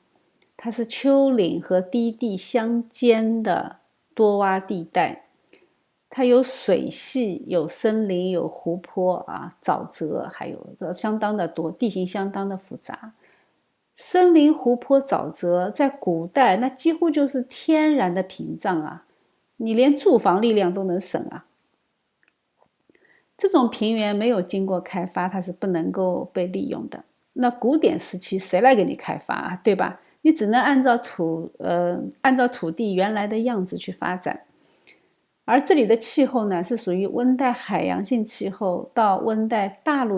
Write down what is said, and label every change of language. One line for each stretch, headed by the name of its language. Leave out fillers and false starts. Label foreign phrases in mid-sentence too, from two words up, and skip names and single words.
Chinese: 它是丘陵和低地相間的多洼地帶，它有水系，有森林，有湖泊啊，沼澤，還有相當的多，地形相當的複雜。森林、湖泊、沼澤在古代那幾乎就是天然的屏障啊，你連住房力量都能省啊。這種平原沒有經過開發，它是不能夠被利用的。那古典時期誰來給你開發啊？對吧？你只能按照土地原來的樣子去發展，而這裡的氣候呢，是屬於溫帶海洋性氣候到溫帶大陸